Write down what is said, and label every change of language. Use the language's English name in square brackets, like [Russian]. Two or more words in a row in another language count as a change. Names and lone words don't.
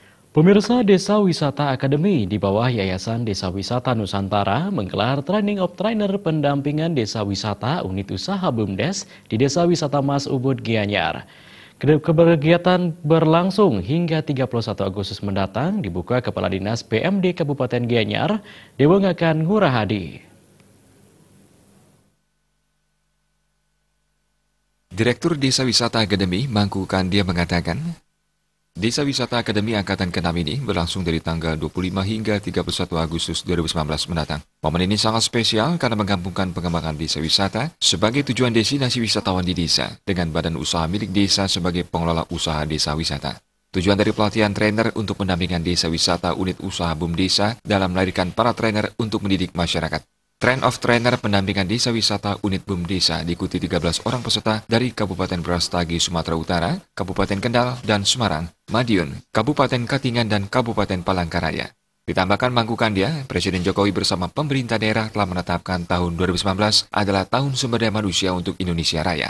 [Indonesian] Pemirsa Desa Wisata Akademi di bawah Yayasan Desa Wisata Nusantara menggelar [English] Training of Trainer [Indonesian] pendampingan Desa Wisata Unit Usaha BUMDes di Desa Wisata Mas Ubud Gianyar. Kegiatan berlangsung hingga 31 Agustus mendatang, dibuka Kepala Dinas PMD Kabupaten Gianyar, Dewengakan Ngurah Hadi. Direktur Desa Wisata Akademi Mangku Kandia mengatakan, Desa Wisata Akademi Angkatan ke-6 ini berlangsung dari tanggal 25 hingga 31 Agustus 2019 mendatang. Momen ini sangat spesial karena menggabungkan pengembangan desa wisata sebagai tujuan destinasi wisatawan di desa dengan badan usaha milik desa sebagai pengelola usaha desa wisata. Tujuan dari pelatihan trainer untuk pendampingan desa wisata unit usaha BUMDesa dalam melahirkan para trainer untuk mendidik masyarakat. [English] Train of Trainer [Indonesian] pendampingan desa wisata unit BUMDesa diikuti 13 orang peserta dari Kabupaten Brastagi, Sumatera Utara, Kabupaten Kendal, dan Semarang, Madiun, Kabupaten Katingan, dan Kabupaten Palangkaraya. Ditambahkan Mangku Kandia, Presiden Jokowi bersama pemerintah daerah telah menetapkan tahun 2019 adalah tahun sumber daya manusia untuk Indonesia Raya.